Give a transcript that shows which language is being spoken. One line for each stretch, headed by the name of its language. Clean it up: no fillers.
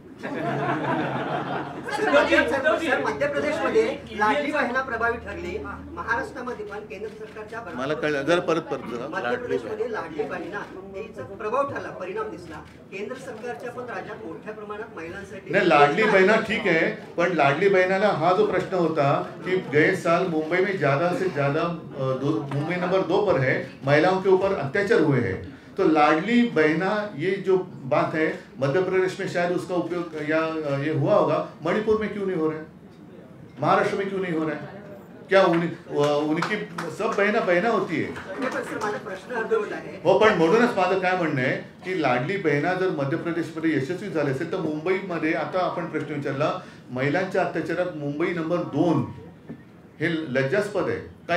Marathi: Sir मध्य प्रदेशमध्ये लाडली बहिणा प्रभावी ठरली, महाराष्ट्रामध्ये पण केंद्र सरकारच्या मला कळलं, जरा परत मध्य प्रदेशमध्ये लाडली बहिणा हिचा प्रभाव ठरला, परिणाम दिसला। केंद्र सरकारच्या पण राज्यात मोठ्या प्रमाणात महिलांसाठी
Hindi: नहीं, लाडली बहना ठीक है, पर लाडली बहनाला
Marathi: हा जो प्रश्न होता
Hindi: कि गए साल मुंबई में ज्यादा से ज्यादा मुंबई नंबर 2 पर है, महिलाओं के ऊपर अत्याचार हुए हैं। तो लाडली बहना ये जो बात है मध्य प्रदेश में शायद उसका उपयोग या ये हुआ होगा, मणिपुर में क्यों नहीं हो रहा है, महाराष्ट्र में क्यों नहीं हो रहा है? क्या उनकी सब बहना होती है हो,
Marathi: पण म्हणूनच माझं काय म्हणणं आहे की लाडली बहिणा जर मध्य प्रदेशमध्ये यशस्वी झाले असेल तर मुंबईमध्ये आता आपण प्रश्न विचारला, महिलांच्या अत्याचारात मुंबई नंबर 2 हे लज्जास्पद आहे का?